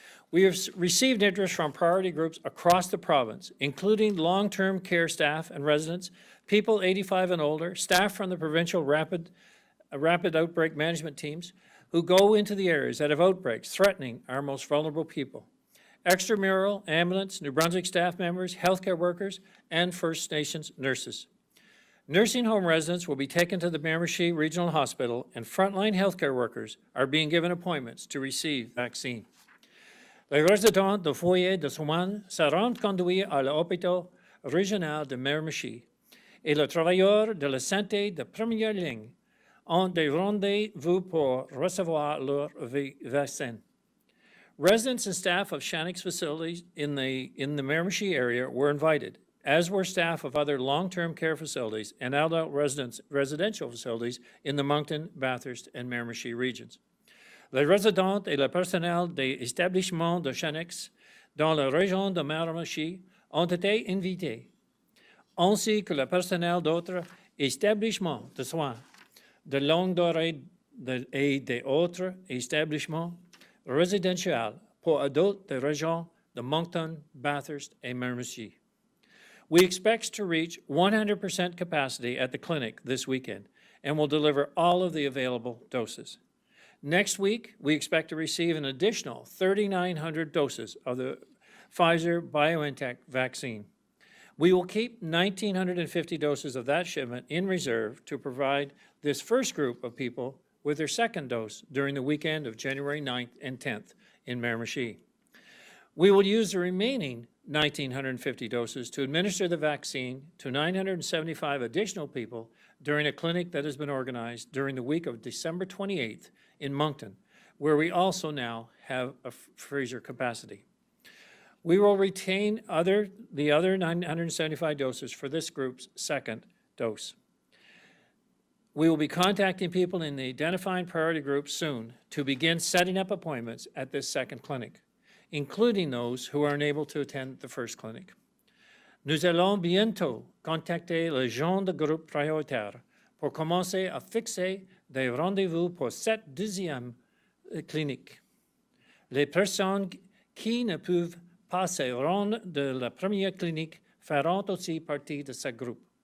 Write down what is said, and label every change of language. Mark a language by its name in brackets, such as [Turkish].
[English] We have received interest from priority groups across the province, including long-term care staff and residents, people 85 and older, staff from the provincial rapid outbreak management teams who go into the areas that have outbreaks threatening our most vulnerable people. Extramural, ambulance, New Brunswick staff members, healthcare workers, and First Nations nurses. Nursing home residents will be taken to the Miramichi Regional Hospital, and frontline healthcare workers are being given appointments to receive vaccine. [French] Les résidents de foyer de soins seront conduits à l'hôpital régional de Miramichi, et les travailleurs de la santé de première ligne ont des rendez-vous pour recevoir leur vaccin. [English] Residents and staff of Shannock's facilities in the Miramichi area were invited, as were staff of other long-term care facilities and adult residential facilities in the Moncton, Bathurst, and Miramichi regions. [French] Les résidents et le personnel des établissements de Shannock's dans la région de Miramichi ont été invités, ainsi que le personnel d'autres établissements de soins de longue durée et des autres établissements résidentiels pour adultes des régions de Moncton, Bathurst, et Miramichi. [English] We expect to reach 100% capacity at the clinic this weekend and will deliver all of the available doses. Next week, we expect to receive an additional 3,900 doses of the Pfizer-BioNTech vaccine. We will keep 1,950 doses of that shipment in reserve to provide this first group of people with their second dose during the weekend of January 9th and 10th in Miramichi. We will use the remaining 1,950 doses to administer the vaccine to 975 additional people during a clinic that has been organized during the week of December 28th in Moncton, where we also now have a freezer capacity. We will retain the other 975 doses for this group's second dose. We will be contacting people in the identifying priority groups soon to begin setting up appointments at this second clinic, including those who are unable to attend the first clinic. [French] Nous allons bientôt contacter les gens de groupe prioritaire pour commencer à fixer des rendez-vous pour cette deuxième clinique. Les personnes qui ne peuvent pas se rendre de la première clinique feront aussi partie de ce groupe.